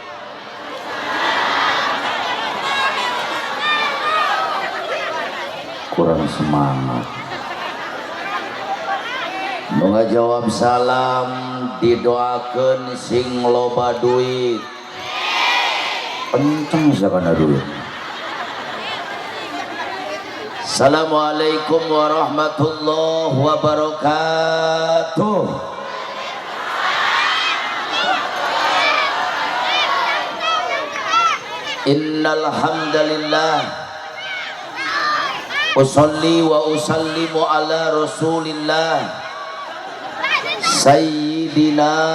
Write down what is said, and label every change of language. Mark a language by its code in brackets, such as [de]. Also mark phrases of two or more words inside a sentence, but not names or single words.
[su] Kurang semangat. Nu ngajawab salam didoakeun sing loba duit. Kenceng sakana duit. [ar] السلام عليكم ورحمة الله وبركاته. إن الحمد لله أصلي وأسلم على رسول الله سيدنا